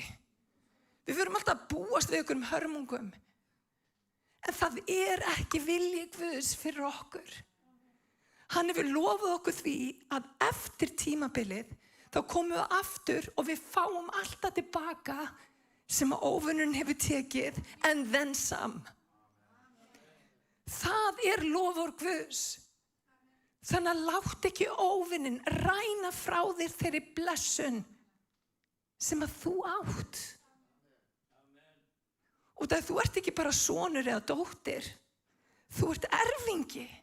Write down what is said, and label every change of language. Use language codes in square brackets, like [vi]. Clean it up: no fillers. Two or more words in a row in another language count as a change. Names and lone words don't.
[is] Við förum alltaf að búast við einhverjum hörmungum. En það ekki vilji Guðs fyrir okkur. Hann hefur lofað okkur því að eftir tímabilið þá komum við aftur og við fáum alltaf tilbaka sem að óvinnurinn hefur tekið, [en] and then some. [is] Það lofur Guðs. Þannig að látt ekki óvinnin ræna frá þér þeirri blessun sem að þú átt. Og það þú ekki bara sonur eða dóttir, þú erfingi.